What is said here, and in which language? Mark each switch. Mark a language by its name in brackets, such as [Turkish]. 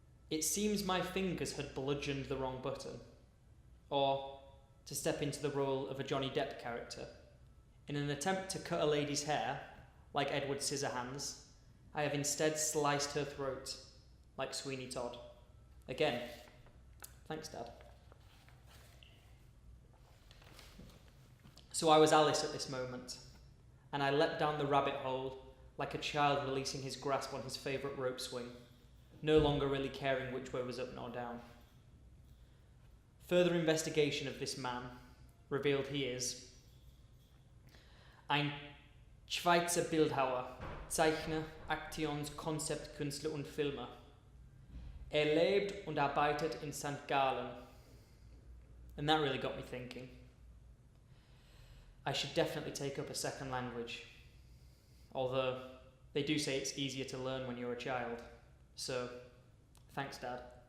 [English] It seems my fingers had bludgeoned the wrong button, or, to step into the role of a Johnny Depp character, in an attempt to cut a lady's hair, like Edward Scissorhands, I have instead sliced her throat, like Sweeney Todd. Again, thanks, Dad. So I was Alice at this moment, and I leapt down the rabbit hole like a child releasing his grasp on his favourite rope swing, no longer really caring which way was up nor down. Further investigation of this man revealed he is [German] ein Schweizer Bildhauer, Zeichner, Aktions-, Konzeptkünstler und Filmer. Lebt und arbeitet in St. Gallen. [English] And that really got me thinking. I should definitely take up a second language. Although, they do say it's easier to learn when you're a child. So, thanks, Dad.